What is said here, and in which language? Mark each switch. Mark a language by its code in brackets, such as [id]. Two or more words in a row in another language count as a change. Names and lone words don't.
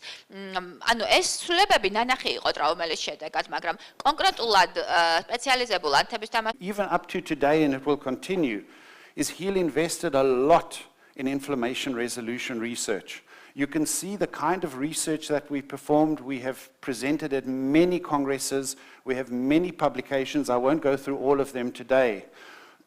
[ka] ანუ ეს ცვლილებები ნანახი იყო ტრაუმელის შედეგად, მაგრამ კონკრეტულად სპეციალიზებულ ანთების [en] Even up to today, and it will continue, is HEAL invested a lot in inflammation resolution research. You can see the kind of research that we performed. We have presented at many congresses. We have many publications. I won't go through all of them today.